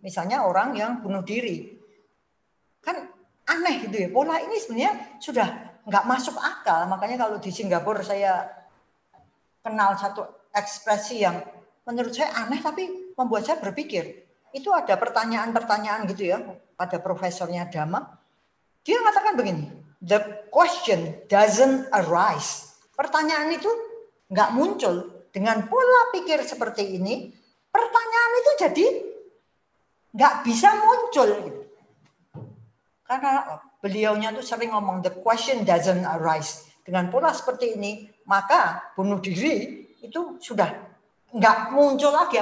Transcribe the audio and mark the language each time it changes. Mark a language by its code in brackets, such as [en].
[id] Misalnya orang yang bunuh diri. Kan aneh gitu ya. Pola ini sebenarnya sudah nggak masuk akal. Makanya kalau di Singapura saya kenal satu ekspresi yang menurut saya aneh tapi membuat saya berpikir. Itu ada pertanyaan-pertanyaan gitu ya pada profesornya Dhamma. Dia mengatakan begini, [en] the question doesn't arise. [id] Pertanyaan itu nggak muncul. Dengan pola pikir seperti ini, pertanyaan itu jadi nggak bisa muncul. Karena beliaunya tuh sering ngomong, [en] the question doesn't arise. [id] Dengan pola seperti ini, maka bunuh diri itu sudah nggak muncul lagi.